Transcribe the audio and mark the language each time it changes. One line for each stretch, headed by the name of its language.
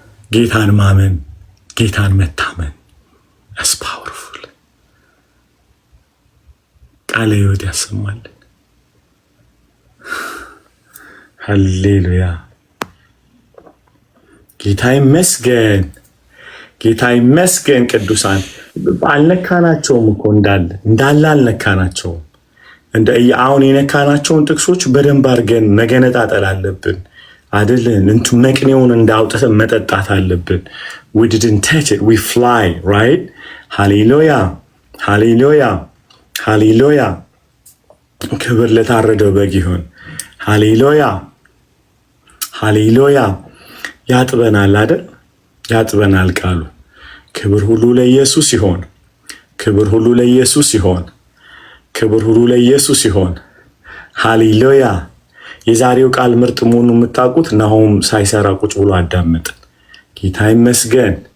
Amharic: ጌታን ማመን፣ ጌታን መታመን is powerful። ቃለ ሕይወት ያሰማልን። ሃሌሉያ። ጌታ ይመስገን፣ ጌታ ይመስገን። ቅዱሳን አልነካናቸውም እኮ እንዳለ አልነካናቸውም። አሁን የነካናቸውን ጥቅሶች በደንብ አድርገን መገነጣጠል አለብን አይደለን? እንቱ መቅኔውን እንዳውጥተን መጠጣት አለብን።
English: we didn't touch it, we fly, right?
Amharic: ሃሌሉያ፣ ሃሌሉያ፣ ሃሌሉያ። ክብር ለታረደው በግ ይሁን። ሃሌሉያ፣ ሃሌሉያ። ያጥበናል አይደል? ያጥበናል ቃሉ። ክብር ሁሉ ለኢየሱስ ይሆን፣ ክብር ሁሉ ለኢየሱስ ይሆን፣ ክብር ሁሉ ለኢየሱስ ይሆን። ሃሌሉያ። የዛሬው ቃል ምርጥ መሆኑን የምታውቁት ናሆም ሳይሰራ ቁጭ ብሎ አዳመጥን። ጌታ ይመስገን።